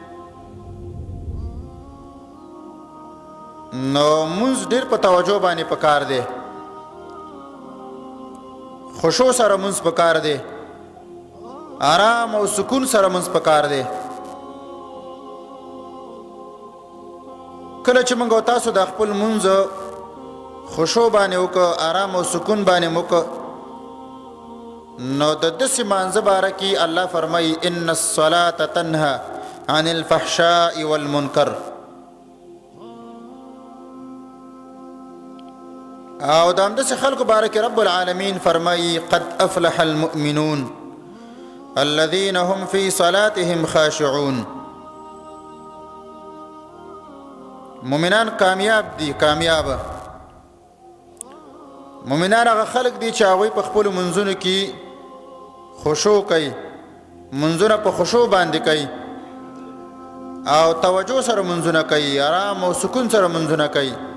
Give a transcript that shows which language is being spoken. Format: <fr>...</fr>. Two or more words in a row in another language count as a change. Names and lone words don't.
<ps>نو مونځ ډېر په توجه باندې پکار دی خشوع سره مونځ پکار دی آرام او سکون سره مونځ پکار دی کله چې موږ تاسو د خپل مونځ خشوع باندې وکړو آرام او سکون باندې وکړو نو د داسې مانځه باره کې الله فرمایي</ps> <ar>ان الصلاة تنهى عن الفحشاء والمنکر</ar> <ps>او د همداسې خلکو باره کې</ps> <ar>رب العالمین</ar> <ps>فرمایي</ps> <ar>قد افلح المؤمنون الذين هم في صلاتهم خاشعون.</ar> <ps>مؤمنان کامیاب دي. کامیاب مؤمنان هغه خلک دي چې هغوی په خپلو منځونو کې خشوع کوي، منځونه په خشوع باندې کوي او توجه سره منځونه کوي، آرام او سکون سره منځونه کوي.</ps>